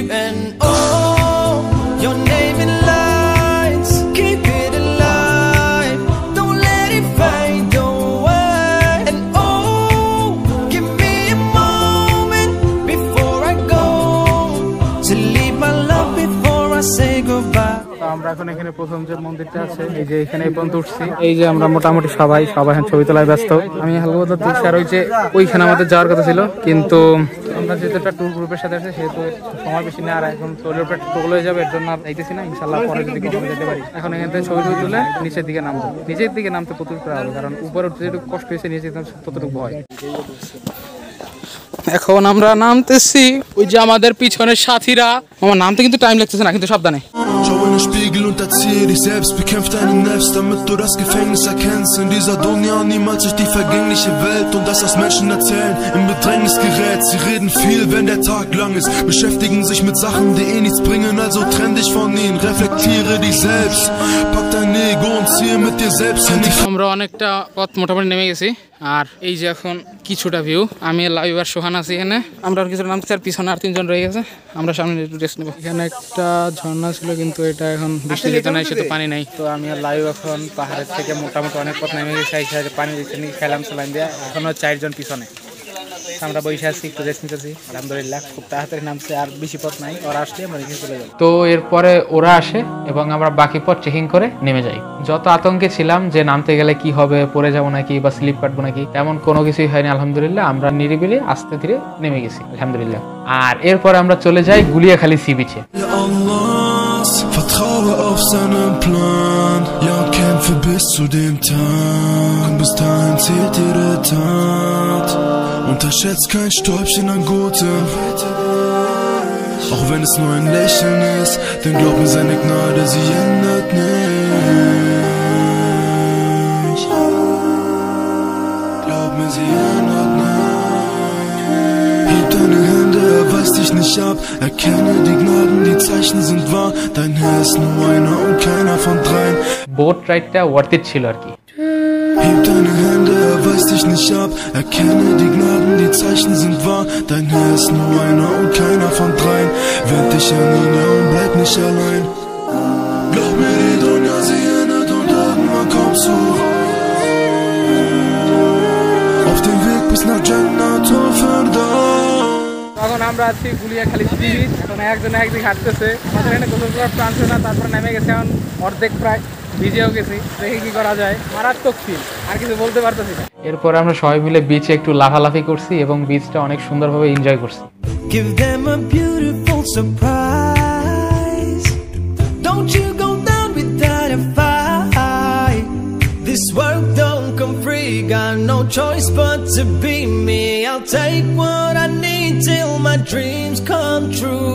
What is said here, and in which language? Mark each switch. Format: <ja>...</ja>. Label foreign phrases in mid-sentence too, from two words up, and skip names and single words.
<en>And oh, your name in lights, keep it alive. Don't let it fade away. And oh, give me a moment before I go to leave my love before I say goodbye.</en> <bn>আমরা এখন এখানে প্রথম যে মন্দিরটা আছে, এই যে এখানে এই পর্যন্ত উঠছি। এই যে আমরা মোটামুটি সবাই এখন ছবি তোলায় ব্যস্ত। আমি হালকা দেখছি, আর ওই যে ওইখানে আমাদের যাওয়ার কথা ছিল, কিন্তু আমরা যেহেতু একটা</bn> <en>tour group</en> <bn>সাথে আছে সেহেতু সময় বেশি না, আর এখন চলে উপরে টোল হয়ে যাবে, এর জন্য আর যাইতেছি না। ইনশাল্লাহ পরে যদি কখনো যেতে পারি। এখন এখান থেকে ছবি তুলে নিচের দিকে নামবো। নিচের দিকে নামতে প্রচুর করা হবে, কারণ উপরে উঠতে যেটুকু কষ্ট হয়েছে নিচে ততটুকু ভয়। এখন আমরা নামতেছি, ওই যে আমাদের পিছনের সাথীরা। আমার নামতে কিন্তু টাইম লাগতেছে না, কিন্তু সাবধানে।</bn> <de>Schau in den Spiegel und erzähl dich selbst. Bekämpf deine Nervs, damit du das Gefängnis erkennst. In dieser Dunya niemals durch die vergängliche Welt. Und das, was Menschen erzählen, im Bedrängnis gerät. Sie reden viel, wenn der Tag lang ist. Beschäftigen sich mit Sachen, die eh nichts bringen. Also trenn dich von ihnen, reflektiere dich selbst. Pack dein Ego und ziehe mit dir selbst.</de> <bn>আমরা অনেকটা পথ মোটামুটি নেমে গেছি, আর এই যে এখন কিছুটা ভিউ। আমি লাইভ আর সোহান আছি এখানে। আমরা আর কিছুটা নামতে, আর পিছনে আর 3 জন রয়ে গেছে। আমরা সামনে একটু রেস্ট নেবো। এখানে একটা ঝর্ণা ছিল, কিন্তু এটা এখন বৃষ্টি যেতে নাই, সেটা পানি নাই। তো আমি আর লাইভ এখন পাহাড়ের থেকে মোটামুটি অনেক পথ নেমে গেছি। পানি খেলাম সালাম দিয়ে। এখনো 4 জন পিছনে। আমরা বসে আছি, একটু রেস্ট নিতেছি। আলহামদুলিল্লাহ খুব তাড়াতাড়ি নামছে, আর বেশি পথ নাই। ওরা আসলে আমরা এখানে চলে যাবো। তো এরপরে ওরা আসে এবং আমরা বাকি পথ চেকিং করে নেমে যাই। যত আতঙ্কে ছিলাম যে নামতে গেলে কি হবে, পড়ে যাবো নাকি বা স্লিপ কাটবো নাকি, তেমন কোনো কিছুই হয়নি আলহামদুলিল্লাহ। আমরা নিরিবিলি আস্তে ধীরে নেমে গেছি আলহামদুলিল্লাহ। আর এরপরে আমরা চলে যাই গুলিয়াখালী সি বিচে।</bn> <de>Vertraue auf seinen Plan, ja und kämpfe bis zu dem Tag. Bis dahin zählt jede Tat. Unterschätzt kein Stäubchen an Gutem, auch wenn es nur ein Lächeln ist. Denn glaub mir, seine Gnade, sie ändert nicht. Glaub mir, sie ändert nicht. Heb deine Hände, er weist dich nicht ab. Erkenne die Gnaden, die Zeichen sind wahr. Dein Herr ist nur einer und keiner von dreien.</de> <en>boat ride worth it</en> <bn>ছিল আর কি।</bn> <de>Heb deine Hände, er weist dich nicht ab. Erkenne die Gnaden, die Zeichen sind wahr. Dein Herr ist nur einer und keiner von dreien. Wend dich an ihn, ja, und bleib nicht allein. Glaub mir, die Dunya, sie endet und irgendwann kommst du auf dem Weg bis nach Jannat al-Firdaus.</de> <bn>তখন আমরা আছি গুলিয়াখালী সি বিচ। এখন একজন একদিকে হাঁটতেছে, আমাদের এখানে গোসল করার প্ল্যান ছিল না। তারপরে নেমে গেছে, এখন অর্ধেক প্রায় ভিজেও গেছি। দেখি কি করা যায়, মারাত্মক ফিল, আর কিছু বলতে পারতেছি না। এরপরে আমরা সবাই মিলে বিচে একটু লাফালাফি করছি এবং বিচটা অনেক সুন্দরভাবে এনজয় করছি।</bn> <en>Give them a beautiful surprise. Don't you go down without a fight. This world don't come free, got no choice but to be me. I'll take what I need till my dreams come true.</en>